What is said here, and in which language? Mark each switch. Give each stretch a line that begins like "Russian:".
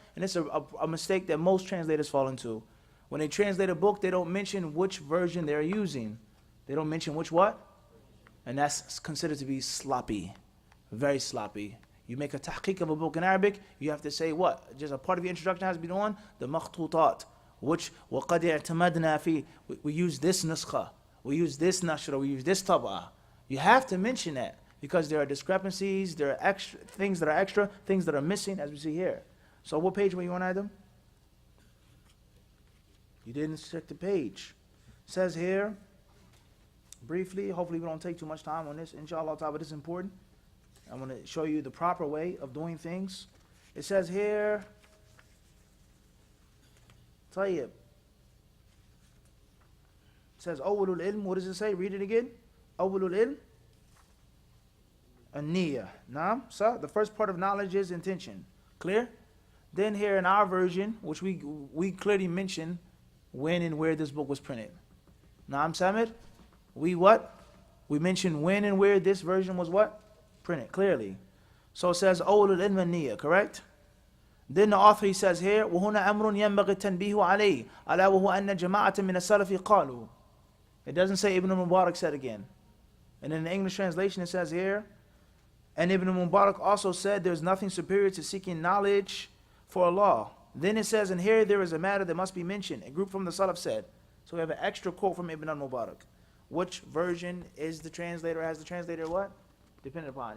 English: And it's a mistake that most translators fall into. When they translate a book, they don't mention which version they're using. They don't mention which what? And that's considered to be sloppy. Very sloppy. You make a tahqiq of a book in Arabic, you have to say what? Just a part of your introduction has to be on the makhtutat.
Arabic: Which, وَقَدْ اعْتَمَدْنَا فِي.
English: We use this nuskha. We use this nashra. We use this tab'ah. You have to mention that. Because there are discrepancies, there are extra things that are missing, as we see here. So what page were you on, Adam? You didn't check the page. It says here, briefly, hopefully we don't take too much time on this, inshallah ta'ala, but it's important. I'm going to show you the proper way of doing things. It says here, Tayyib. It says,
Arabic: Awwalul ilm,
English: what does it say? Read it again.
Arabic: Awwalul ilm.
English: An-niyah. Naam? So the first part of knowledge is intention. Clear? Then here in our version, which we clearly mention when and where this book was printed. Naam Samir? We what? We mention when and where this version was what? Printed, clearly. So it says,
Arabic: أول العلم النية,
English: correct? Then the author, he says here,
Arabic: وهنا أمر ينبغي التنبيه عليه ألا وهو أن جماعة من السلف قالوا.
English: It doesn't say Ibn Mubarak said again. And in the English translation it says here, And Ibn Mubarak also said there's nothing superior to seeking knowledge for Allah. Then it says, and here there is a matter that must be mentioned. A group from the Salaf said. So we have an extra quote from Ibn Mubarak. Which version is the translator? Has the translator what? Dependent upon.